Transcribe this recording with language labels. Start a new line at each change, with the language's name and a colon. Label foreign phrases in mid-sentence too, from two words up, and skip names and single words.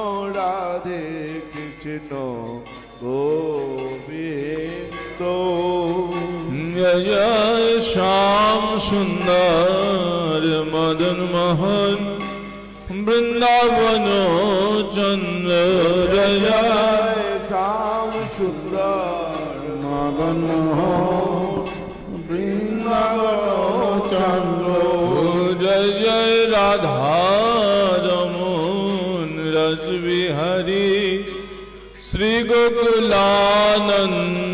Hindi: गोविंद, जय जय श्याम सुंदर मदन मोहन वृंदावन चंद्र, जय जय श्याम सुंदर
Bangla: বৃন্দাবন চন্দ্র। জয় জয় রাধা রমন রসবিহারী শ্রী গোকুলানন্দ।